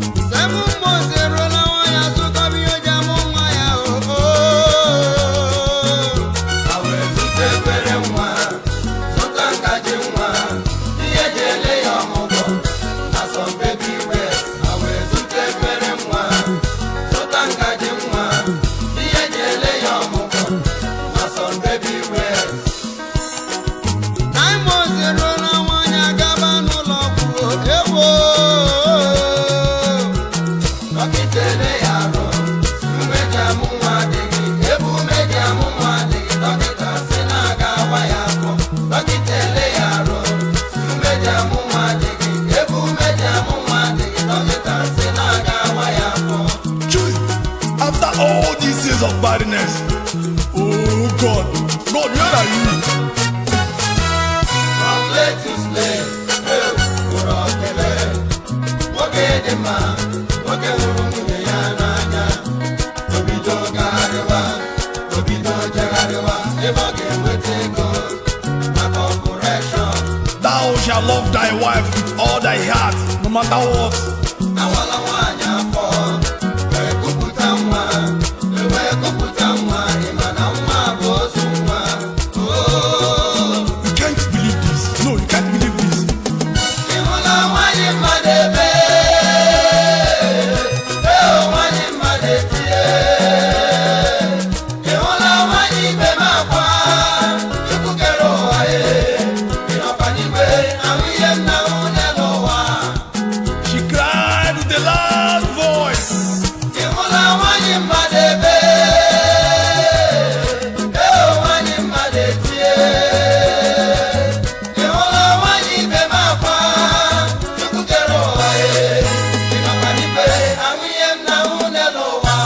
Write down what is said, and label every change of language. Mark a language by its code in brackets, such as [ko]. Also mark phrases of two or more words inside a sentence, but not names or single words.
[en] Seven months [ig] eruola, nwa ya zụtaba ihe o ji amụ nwa ya, o, o. A wee zụta efere nwa, zụta ngaji nwa, ihe eji ele ya ọmụgwọ, na [en] some baby wears. [ig] A wee zụta efere nwa, zụta ngaji nwa, ihe eji ele ya ọmụgwọ, na [en] some baby wears. Nine months [ig] eruola, nwaanyị agaba n'ụlọ ọgwụ, ewo. Dọkịta ele ya arụ, umeji amụ nwa adịghị, ebe umeji amụ nwa adịghị, dọkịta sị na aga awa ya afọ. Dọkịta ele ya arụ, umeji amụ nwa adịghị, ebe umeji amụ nwa adịghị, dọkịta sị na aga awa ya afọ. Chai, [en] after all these years of barrenness, oh God, God, where are you? From late to slave, [ig] hey, ụkpụrụ ọdịle. Nwoke dị mma, nwoke hụrụ nwunye ya n'anya, o bido gariba. O bido jegharịwa ebe ọ ga-enweta ego maka operation. [en] Thou shalt love thy wife with all thy heart, no matter what. [ig] Awala nwaanyị afọ, wee kupụta nwa, wee kupụta nwa, ị ma na nwa bụ ozu nwa. [en] Oh. You can't believe this. No, you can't believe this. [ig] Ị hụla nwaanyị mmadụ ebe? Ee, nwaanyị mmadụ etie. Ị hụla nwaanyị ibe m akwa? Chukwu kere ụwa, eh. Ị nọkwa n'igwe, ahụ ihe m na-ahụ n'elu ụwa. [en] She cried with a loud voice. [ig] Ị hụla nwaanyị mmadụ ebe? Ee, nwaanyị mmadụ etie. Ị hụla nwaanyị ibe m akwa? Chukwu kere ụwa, ee. Ị makwa na ibe ahụ ihe m na-ahụ n'elu ụwa?